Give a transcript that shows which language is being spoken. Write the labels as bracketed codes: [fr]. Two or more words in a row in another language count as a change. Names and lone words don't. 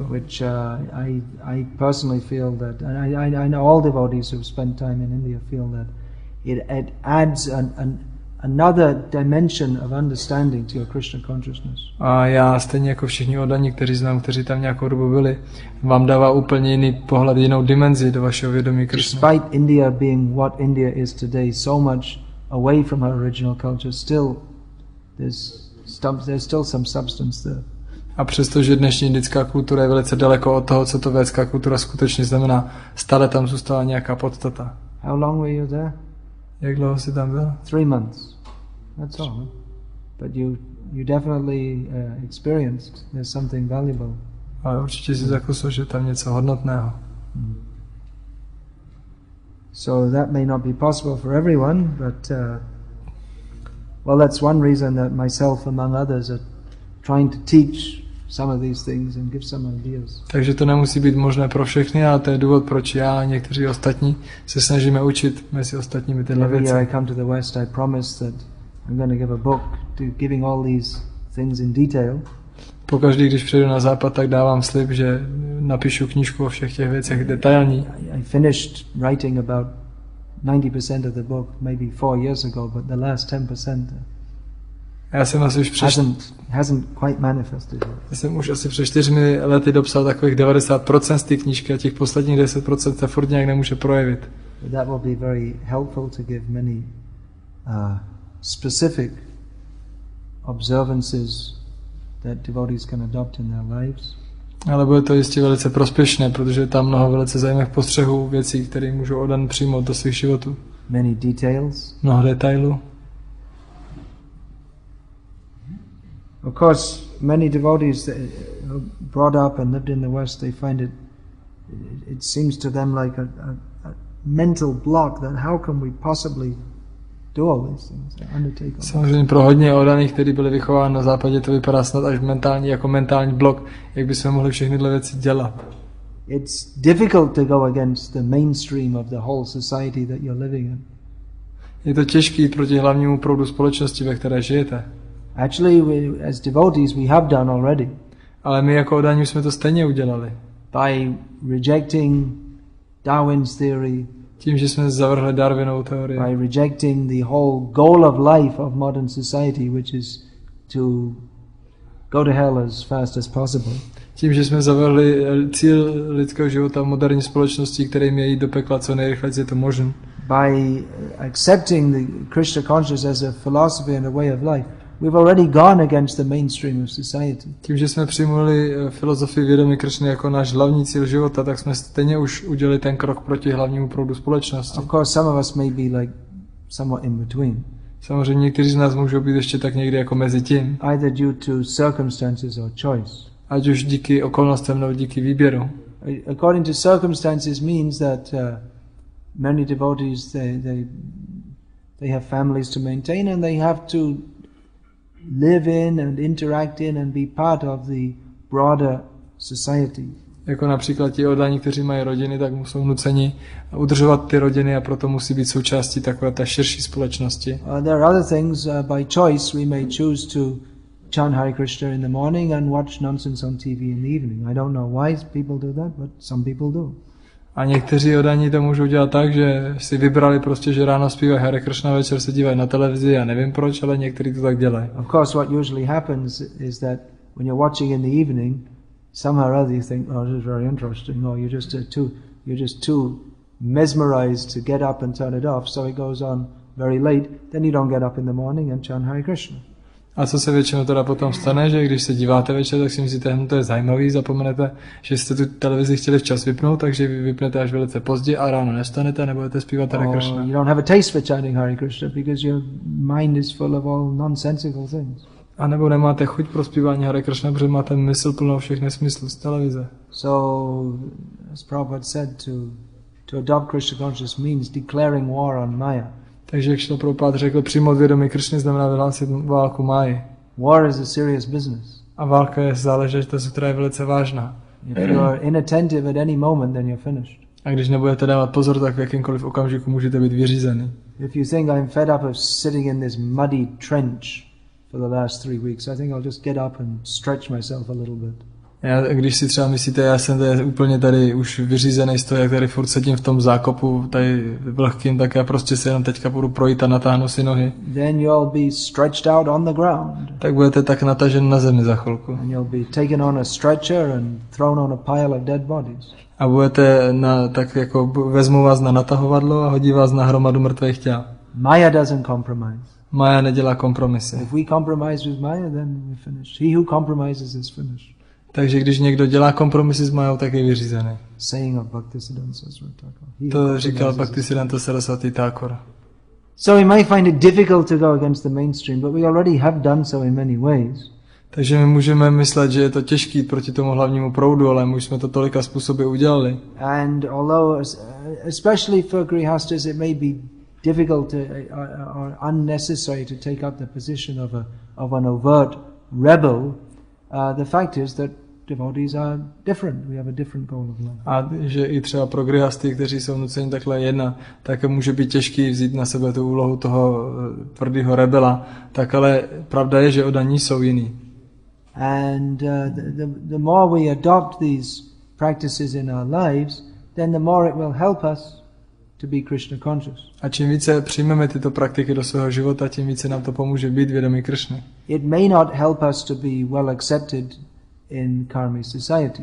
[en] Which I personally feel that, and I know all devotees who've spent time in India feel that it adds another dimension of understanding to your Krishna consciousness. [cs] A já stejně jako všichni oddaní, kteří znám, kteří tam nějakou dobu byli, vám dává úplně jiný pohled, jinou dimenzi do vašeho vědomí Krishny. [en] Despite India being what India is today, so much away from her original culture, still there's still some substance there. [cs] A přestože dnešní indická kultura je velice daleko od toho, co to védská kultura skutečně znamená, stále tam zůstala nějaká podstata. [en] How long were you there? [cs] Jak dlouho jsi tam byl? [en] 3 months. That's all. But you definitely experienced there's something valuable. [cs] Ale určitě si zakusil, že tam něco hodnotného. [en] So that may not be possible for everyone, but well, that's one reason that myself, among others, are trying to teach some of these things and give some ideas. [cs] Takže to nemusí být možné pro všechny, ale to je důvod, proč já a někteří ostatní se snažíme učit mezi ostatními tyhle věci. [en] Every year I come to the West, I promise that I'm going to give a book giving all these things in detail. [cs] Pokaždý, když přijdu na západ, tak dávám slib, že napíšu knížku o všech těch věcech detailní. [en] I finished writing about 90% of the book maybe 4 years ago, but the last 10% [cs] Já jsem asi už [en] hasn't quite manifested yet. [cs] Já jsem už asi před 4 lety dopsal takových 90% z té knížky a těch posledních 10% se furt nějak nemůže projevit. [en] But that will be very helpful to give many specific observances that devotees can adopt in their lives. [cs] Ale bude to jistě velice prospěšné, protože je tam mnoho velice zajímavých postřehů, věcí, které můžou oddan přijmout do svých životů. [en] Many details. [cs] Mnoho detailů. [en] Of course, many devotees that are brought up and lived in the West, they find it seems to them like a mental block that how can we possibly do all these things, undertake all. [cs] Samozřejmě pro hodně oddaných, kteří byli vychováni na západě, to vypadá snad až mentální blok, jak bychom mohli všechny tyhle věci dělat. [en] It's difficult to go against the mainstream of the whole society that you're living in. [cs] Je to těžké jít proti hlavnímu proudu společnosti, ve které žijete. [en] Actually, as devotees, we have done already. [cs] Ale my jako oddaní jsme to stejně udělali. [en] By rejecting Darwin's theory, [cs] tím, že jsme zavrhli Darwinovu teorii. [en] By rejecting the whole goal of life of modern society, which is to go to hell as fast as possible. [cs] Tím, že jsme zavrhli cíl lidského života v moderní společnosti, který je jít do pekla co nejrychleji je to možné. [en] By accepting the Krishna consciousness as a philosophy and a way of life, we've already gone against the mainstream of society. [cs] Tím, že jsme přijmuli filozofii vědomí Krishny jako náš hlavní cíl života, tak jsme stejně už udělali ten krok proti hlavnímu proudu společnosti. [en] Of course, some of us may be like somewhat in between. [cs] Samozřejmě někteří z nás můžou být ještě tak někdy jako mezi tím. [en] Either due to circumstances or choice. [cs] Ať už díky okolnostem nebo díky výběru. [en] According to circumstances means that many devotees they have families to maintain and they have to live in and interact in and be part of the broader society. [cs] Jako například ti oddaní, kteří mají rodiny, tak jsou nuceni udržovat ty rodiny a proto musí být součástí takové té širší společnosti. [en] There are other things by choice we may choose to chant Hare Krishna in the morning and watch nonsense on TV in the evening. I don't know why people do that, but some people do. [cs] A někteří oddaní to můžou dělat tak, že si vybrali prostě, že ráno zpívají Hare Krishna, večer se dívají na televizi, já nevím proč, ale někteří to tak dělají. [en] Of course, what usually happens is that when you're watching in the evening, somehow or other you think, oh, this is very interesting. No, you're just too mesmerized to get up and turn it off, so it goes on very late. Then you don't get up in the morning and chant Hare Krishna. [cs] A co se většinou teda potom stane, že když se díváte večer, tak si myslíte, to je zajímavý, zapomenete, že jste tu televizi chtěli včas vypnout, takže vy vypnete až velice pozdě a ráno nestanete a nebudete zpívat Hare Krishna. [en] You don't have a taste for chanting Hare Krishna because your mind is full of all nonsensical things. [cs] A nebo nemáte chuť pro zpívání Hare Krishna, protože máte mysl plnou všech nesmyslů z televize. [en] So, as Prabhupada said, to adopt Krishna consciousness means declaring war on Maya. [cs] Takže jak Šrila Prabhupada řekl, přijmout vědomí Krishny znamená vyhlásit válku Máji. [en] War is a serious business. [cs] A válka je záležitost, která je velice vážná. [en] If you are inattentive at any moment, then you're finished. [cs] A když nebudete dávat pozor, tak v jakýmkoliv okamžiku můžete být vyřízený. [en] If you think I'm fed up of sitting in this muddy trench for the last 3 weeks, I think I'll just get up and stretch myself a little bit. [cs] Když si třeba myslíte, já jsem tady úplně tady už vyřízený z toho, jak tady furt sedím v tom zákopu, tady vlhkým, tak já prostě se jenom teďka budu projít a natáhnu si nohy. [en] Then you'll be stretched out on the ground. [cs] Tak budete tak natažen na zemi za chvilku. [en] And you'll be taken on a stretcher and thrown on a pile of dead bodies. [cs] A budete tak jako vezmou vás na natahovadlo a hodí vás na hromadu mrtvých těl. [en] Maya doesn't compromise. [cs] Maya nedělá kompromisy. [en] If we compromise with Maya, then we're finished. He who compromises is finished. [cs] Takže když někdo dělá kompromisy s Majou, tak je vyřízený. [en] Saying of Bhaktisiddhanta Saraswati Thakur. [cs] To říkal Bhaktisiddhanta Saraswati Thakur. [en] So we might find it difficult to go against the mainstream, but we already have done so in many ways. [cs] Takže my můžeme myslet, že je to těžký proti tomu hlavnímu proudu, ale my už jsme to tolika způsoby udělali. [en] And although, especially for grihastas, it may be difficult or unnecessary to take up the position of an overt rebel, the fact is that devotees are different. We have a different goal of life. [cs] A že i třeba pro grihasty, kteří jsou nuceni takhle jednat, tak může být těžký vzít na sebe tu úlohu toho tvrdého rebela, tak ale pravda je, že oddaní jsou jiný. [en] And the more we adopt these practices in our lives, then the more it will help us to be Krishna conscious. [cs] A čím více přijmeme tyto praktiky do svého života, tím více nám to pomůže být vědomí Krishny. [en] It may not help us to be well accepted in karmic society.